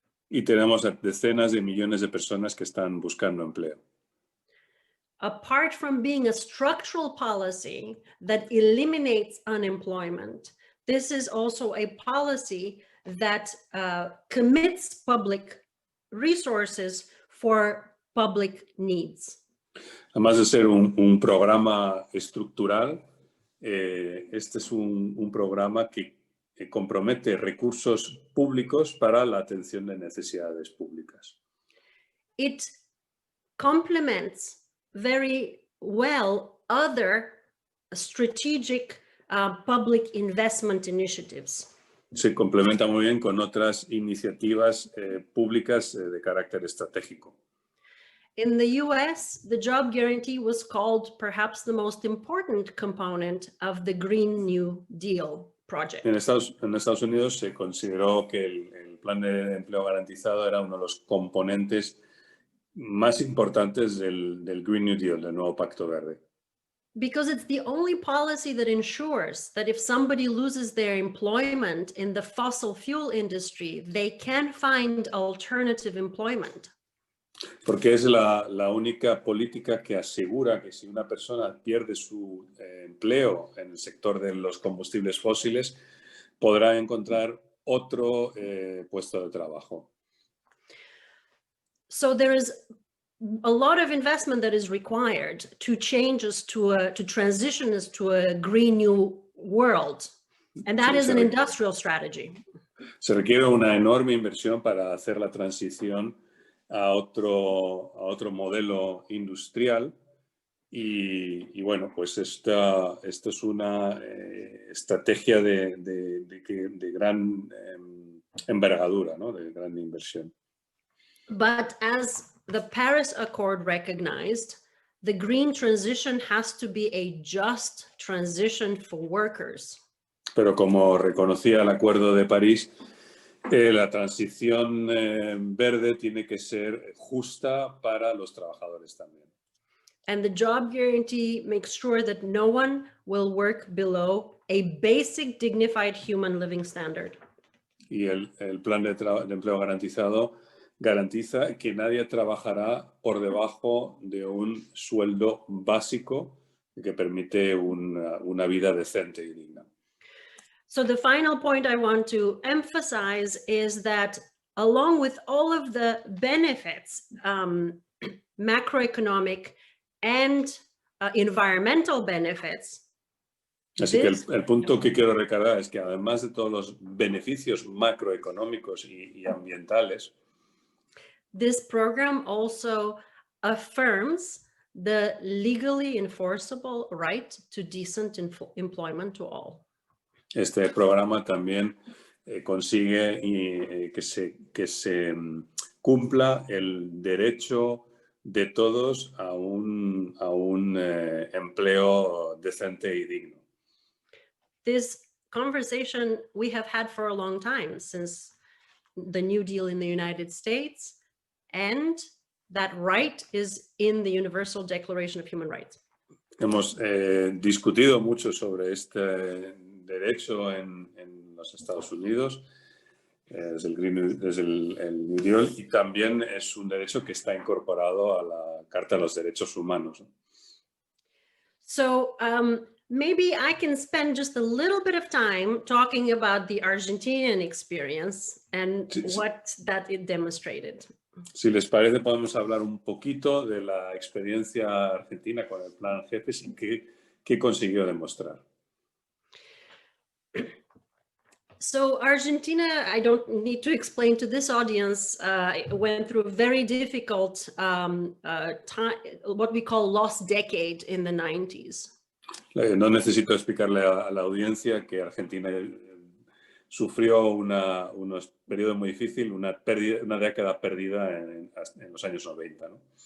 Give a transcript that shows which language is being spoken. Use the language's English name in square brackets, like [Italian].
[Spanish] Y tenemos decenas de millones de personas que están buscando empleo. [English] Apart from being a structural policy that eliminates unemployment, this is also a policy that commits public resources for public needs. [Spanish] Además de ser un programa estructural, este es un programa que compromete recursos públicos para la atención de necesidades públicas. [English] it complements very well other strategic public investment initiatives. [Spanish] Se complementa muy bien con otras iniciativas públicas de carácter estratégico. [English] In the US, the job guarantee was called perhaps the most important component of the Green New Deal project. [Spanish] En Estados Unidos se consideró que el plan de empleo garantizado era uno de los componentes más importantes del Green New Deal, del nuevo Pacto Verde. [English] Because it's the only policy that ensures that if somebody loses their employment in the fossil fuel industry, they can find alternative employment. [Spanish] Porque es la única política que asegura que si una persona pierde su empleo en el sector de los combustibles fósiles, podrá encontrar otro puesto de trabajo. [English] So there is a lot of investment that is required to change us to transition us to a green new world. And that is an industrial strategy. [Spanish] Se requiere una enorme inversión para hacer la transición a otro modelo industrial y bueno, pues esto es una estrategia de gran envergadura, ¿no? De gran inversión. [English] But as the Paris Accord recognized, the green transition has to be a just transition for workers. [Spanish] Pero como reconocía el Acuerdo de París, la transición verde tiene que ser justa para los trabajadores también. [English] And the job guarantee makes sure that no one will work below a basic dignified human living standard. [Spanish] Y el plan de empleo garantizado garantiza que nadie trabajará por debajo de un sueldo básico que permite una vida decente y digna. [English] So the final point I want to emphasize is that along with all of the benefits, macroeconomic and environmental benefits. [Spanish] Así que el punto que quiero recargar es que además de todos los beneficios macroeconómicos y ambientales, [English] this program also affirms the legally enforceable right to decent employment to all. [Spanish] Este programa también consigue que se cumpla el derecho de todos a un empleo decente y digno. [English] This conversation we have had for a long time, since the New Deal in the United States, and that right is in the Universal Declaration of Human Rights. [Spanish] Hemos discutido mucho sobre este derecho en los Estados Unidos, desde el New Deal, y también es un derecho que está incorporado a la Carta de los Derechos Humanos. [English] So maybe I can spend just a little bit of time talking about the Argentinian experience and what that it demonstrated. [Spanish] Si les parece, podemos hablar un poquito de la experiencia argentina con el Plan Jefes y qué consiguió demostrar. [English] So Argentina, I don't need to explain to this audience, went through a very difficult time, what we call lost decade in the 90s. [Spanish] No necesito explicarle a la audiencia que Argentina sufrió un periodo muy difícil, una década perdida en los años 90, ¿no?